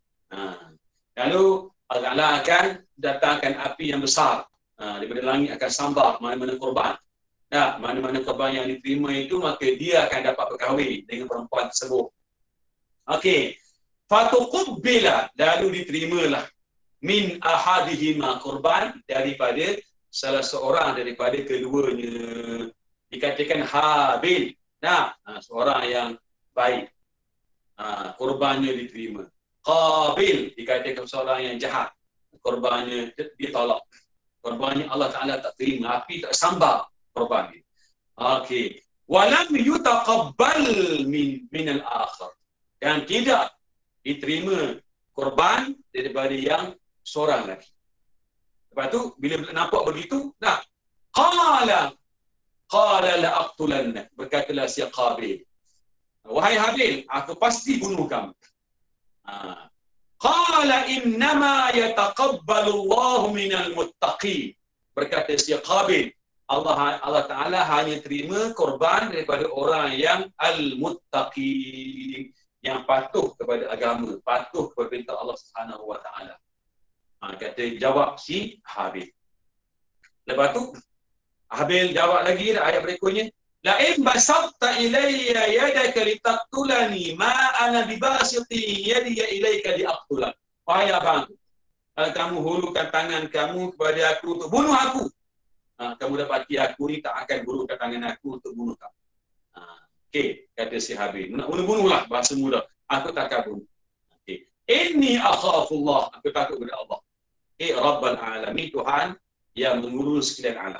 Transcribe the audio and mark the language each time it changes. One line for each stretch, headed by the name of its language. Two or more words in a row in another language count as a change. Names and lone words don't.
Malay: Lalu Allah akan datangkan api yang besar. Daripada langit akan sambar mana-mana korban. Mana-mana korban yang diterima itu, maka dia akan dapat berkahwin dengan perempuan tersebut. Okey. Fatuqubbila, lalu diterimalah
Arabic: من أحدهما
Malay: korban, daripada salah seorang daripada keduanya. Dikatakan Habil. Seorang yang baik. Korbannya diterima. Qabil dikatakan seorang yang jahat. Korbannya ditolak. Korbannya Allah Ta'ala tak terima. Api tak sambar korbannya. Okey.
Arabic: ولم يتقبل من الآخر.
Malay: Dan tidak diterima korban daripada yang seorang lagi. Lepas tu, bila nampak begitu,
Arabic: قال لأقتلنك,
Malay: berkatalah si Qabil, wahai Habil, aku pasti bunuh kamu.
Arabic: قال إنما يتقبل الله من المتقين,
Malay: berkata si Qabil, Allah Ta'ala hanya terima korban daripada orang yang al-muttaqin, yang patuh kepada agama, patuh kepada perintah Allah
Arabic: سبحانه وتعالى.
Malay: Kata jawab si Habil. Lepas tu Habil jawab lagi ayat berikutnya,
Arabic: لئن بسطت إلي يدك لتقتلني ما أنا بباسط يدي إليك لأقتلك.
Malay: Wahai abang, kalau kamu hulurkan tangan kamu kepada aku untuk bunuh aku, kamu dapati aku ni tak akan hulurkan tangan aku untuk bunuh kamu. Okey, kata si Habil, nak bunuh-bunuhlah bahasa mudah. Aku tak akan bunuh. Okey.
Arabic: إني أخاف الله,
Malay: aku takut kepada Allah.
Arabic: رب العالمين,
Malay: Tuhan yang mengurus sekalian alam.